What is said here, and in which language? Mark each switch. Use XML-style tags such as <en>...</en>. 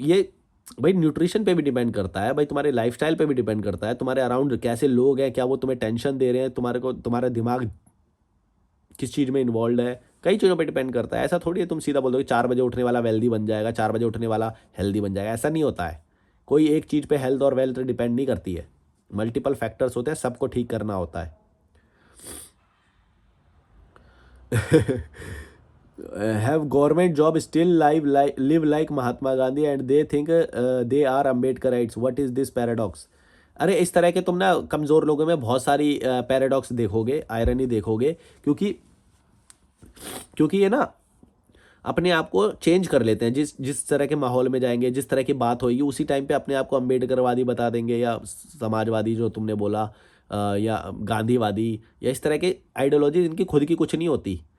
<hi>ये भाई न्यूट्रिशन पे भी डिपेंड करता है, भाई तुम्हारे लाइफस्टाइल पे भी डिपेंड करता है, तुम्हारे अराउंड कैसे लोग हैं, क्या वो तुम्हें टेंशन दे रहे हैं, तुम्हारे को तुम्हारा दिमाग किस चीज़ में इन्वॉल्व है, कई चीज़ों पे डिपेंड करता है। ऐसा थोड़ी है तुम सीधा बोल दो कि 4 बजे उठने वाला वेल्दी बन जाएगा, 4 बजे उठने वाला हेल्दी बन जाएगा, ऐसा नहीं होता है। कोई एक चीज़ पे हेल्थ और वेल्थ डिपेंड नहीं करती है, मल्टीपल फैक्टर्स होते हैं, सबको ठीक करना होता है।</hi> <en>Have government job still live like Mahatma Gandhi and they think they are Ambedkarites? What is this paradox?</en> <hi>अरे इस तरह के तुम ना कमज़ोर लोगों में बहुत सारी पैराडॉक्स देखोगे, आयरनी देखोगे, क्योंकि क्योंकि ये ना अपने आप को चेंज कर लेते हैं। जिस जिस तरह के माहौल में जाएंगे, जिस तरह की बात होगी, उसी टाइम पे अपने आप को अम्बेडकरवादी बता देंगे, या समाजवादी जो तुमने बोला, या गांधीवादी, या इस तरह के आइडियोलॉजी इनकी खुद की कुछ नहीं होती।</hi>